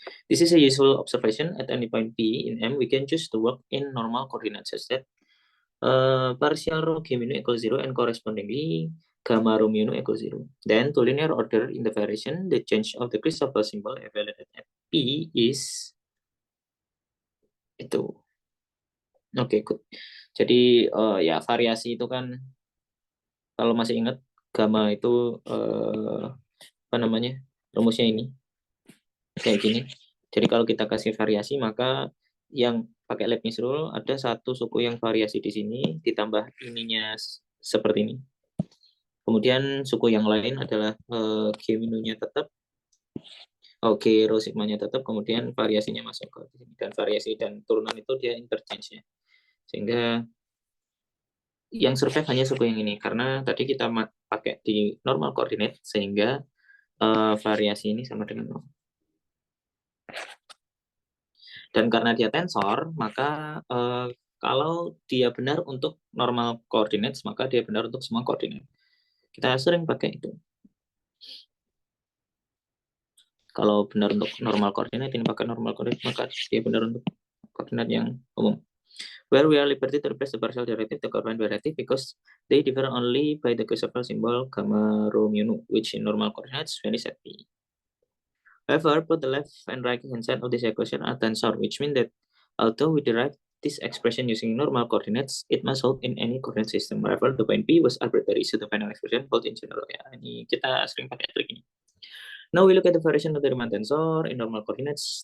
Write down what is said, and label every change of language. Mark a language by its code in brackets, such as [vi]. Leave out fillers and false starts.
[en] This is a useful observation. At any point P in M, we can choose to work in normal coordinates such that partial rho G mu equals 0 and correspondingly gamma rho mu equals 0. Then to linear order in the variation, the change of the Christoffel symbol evaluated at P is itu. Oke, good. [id] Jadi ya variasi itu kan kalau masih ingat gamma itu apa namanya rumusnya ini kayak gini. Jadi kalau kita kasih variasi maka yang pakai Leibniz rule ada satu suku yang variasi di sini ditambah ininya seperti ini. Kemudian suku yang lain adalah G minunya tetap, rho sigmanya tetap, kemudian variasinya masuk ke sini dan variasi dan turunan itu dia interchange ya. Sehingga yang survive hanya suku yang ini karena tadi kita pakai di normal coordinate sehingga variasi ini sama dengan 0. Dan karena dia tensor, maka kalau dia benar untuk normal coordinates, maka dia benar untuk semua koordinat. Kita sering pakai itu. Kalau benar untuk normal coordinate, ini pakai normal coordinate, maka dia benar untuk koordinat yang umum. [en] Where we are liberty to replace the partial derivative to coordinate derivative because they differ only by the Christoffel symbol gamma rho mu nu, which in normal coordinates vanish at P. However, both the left and right hand side of this equation are tensor, which means that although we derive this expression using normal coordinates, it must hold in any coordinate system. However, the point P was arbitrary, so the final expression holds in general. [id] Ya, ini kita sering pakai trik ini. [en] Now we look at the variation of the Riemann tensor in normal coordinates.